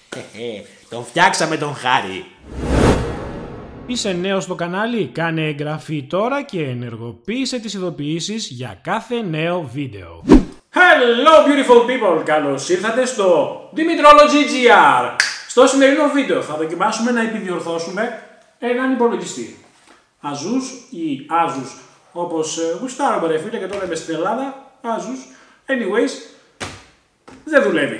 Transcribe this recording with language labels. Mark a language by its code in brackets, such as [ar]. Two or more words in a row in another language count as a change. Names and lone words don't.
[el] Τον φτιάξαμε τον Χάρη. Είσαι νέος στο κανάλι? Κάνε εγγραφή τώρα και ενεργοποίησε τις ειδοποιήσεις για κάθε νέο βίντεο. [en] Hello beautiful people! [el] Καλώς ήρθατε στο Dimitrology GR. Στο σημερινό βίντεο θα δοκιμάσουμε να επιδιορθώσουμε έναν υπολογιστή. Asus ή Asus, όπως γουστάρουμε ρε φίλε και το λέμε στην Ελλάδα, Asus. Anyways, δεν δουλεύει.